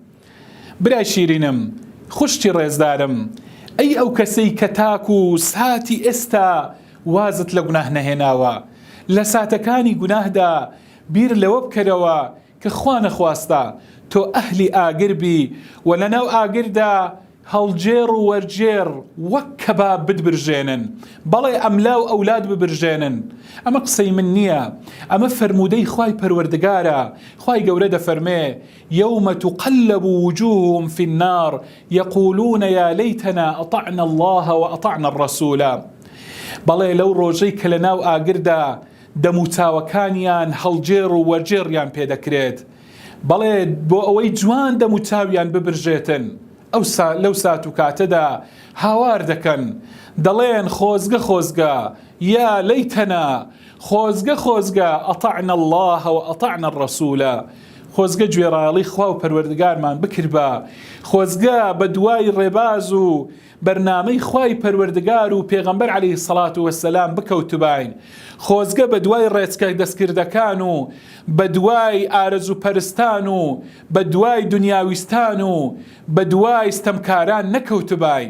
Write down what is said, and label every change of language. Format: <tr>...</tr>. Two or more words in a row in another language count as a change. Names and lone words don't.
<ckb>برای شیرینم، خوشتی ڕێزدارم، ئەی ئەو کەسەی کە تاکو و ساتی ئێستا وازت لە گوناه نەهێناوە، لە ساتەکانی گوناهدا بیر لەوە بکەرەوە کە خوا نەخواستە تۆ ئەهلی ئاگر بی و لەناو ئاگردا هەڵجێڕ و وەرجێڕ وەک کەباب بتبرژێنن، بەڵێ ئەملا و ئەولاد ببرژێنن. ئەمە قسەی من نییە، ئەمە فەرمودەی خوای پەروەردگارە. خوای گەورە دەفەرمێ:</ckb> <ar>یومە تقلب وجوههم في النار يقولون يا ليتنا أطعنا الله وأطعنا الرسول.</ar> <ckb>بەڵێ لەو ڕۆژەی کە لەناو ئاگردا دەموچاوەکانیان هەڵجێڕ و وەرجێڕیان پێدەکرێت، بەڵێ بۆ ئەوەی جوان دەموچاویان ببرژێتن، لەو سات و کاتەدا هاوار دەکەن، دەڵێن خۆزگە خۆزگە،</ckb> <ar>یا لەیتەنا،</ar> <ckb>خۆزگە خۆزگە،</ckb> <ar>ئەطعنا الله وأطعنا الرسول.</ar> <ckb>خۆزگە گوێڕایەڵی خوا و پەروەردگارمان بکربە، خۆزگە بە دوای ڕێباز و بەرنامەی خوای پەروەردگار و پێغەمبەر</ckb> <ar>عەلەیهی سەڵات وەسەلام</ar> <ckb>بکەوتباین، خۆزگە بە دوای ڕێچکە دەستکردەکان و بە دوای ئارەزوو پەرستان و بە دوای دنیاویستان و بە دوای ستەمکاران نەکەوتباین.</ckb>